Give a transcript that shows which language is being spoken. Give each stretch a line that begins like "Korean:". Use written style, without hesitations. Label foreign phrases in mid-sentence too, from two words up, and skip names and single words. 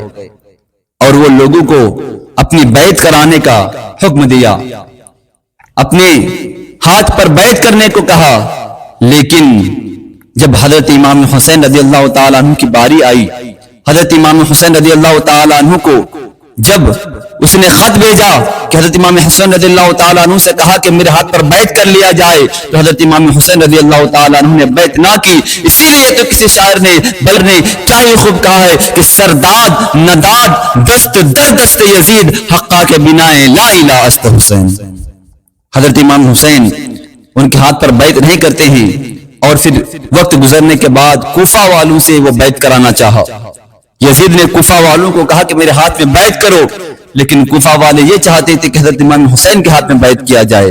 Urdu: اور وہ لوگوں کو اپنی بیعت کرانے کا حکم دیا، اپنے ہاتھ پر بیعت کرنے کو کہا، لیکن جب حضرت امام حسین
Arabic: رضی اللہ تعالیٰ عنہ
Urdu: کی باری آئی، حضرت امام حسین
Arabic: رضی اللہ تعالیٰ عنہ
Urdu: کو جب اس نے خط بھیجا کہ حضرت امام حسین
Arabic: رضی اللہ تعالیٰ عنہ
Urdu: سے کہا کہ میرے ہاتھ پر بیعت کر لیا جائے، تو حضرت امام حسین
Arabic: رضی اللہ تعالیٰ عنہ
Urdu: نے بیعت نہ کی. اسی لیے تو کسی شاعر نے بلر نے کیا ہی خوب کہا ہے کہ
Persian: سرداد نداد دست در دست یزید حقا کے بنائے لا الہ است حسین.
Urdu: حضرت امام حسین ان کے ہاتھ پر بیعت نہیں کرتے ہیں، اور پھر وقت گزرنے کے بعد کوفہ والوں سے وہ بیعت کرانا چاہا. یزید نے کوفہ والوں کو کہا کہ میرے ہاتھ میں بیعت کرو، لیکن کوفہ والے یہ چاہتے تھے کہ حضرت امام حسین کے ہاتھ میں بیعت کیا جائے.